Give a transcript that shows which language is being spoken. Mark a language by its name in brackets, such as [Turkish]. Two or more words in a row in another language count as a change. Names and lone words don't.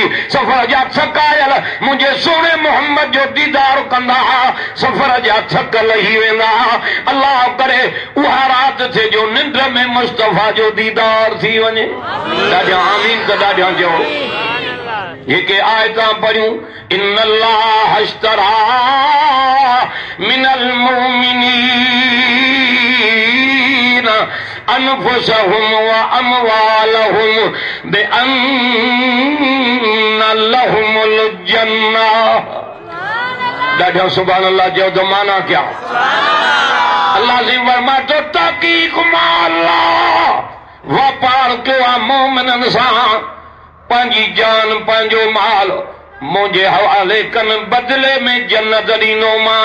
[Sindhi] सफ़र जा थकायल मुंहिंजे सोणे मोहम्मद जो दीदार कंदा सफ़र जा थक लही वेंदा। अल्लाह करे उहा रात थे जो निंड में मुस्तफ़ा जो दीदार थी वञे। ॾाढा आमीन त ॾाढा चओ। जेके आयतां पढ़ियूं [Arabic] إن الله اشترى من المؤمنين أنفسهم وأموالهم بأن لهم الجنة. [Sindhi] ॾाढा [Arabic] سبحان الله [Sindhi] चओ तो माना क्या? अल्लाह जी फरमाए तो तहक़ीक़ मां अल्लाह वापार कयो आहे मोमिननि सां। पंहिंजी जान पंहिंजो माल मुंहिंजे हवाले कनि बदिले में जन्नत ॾींदोमान।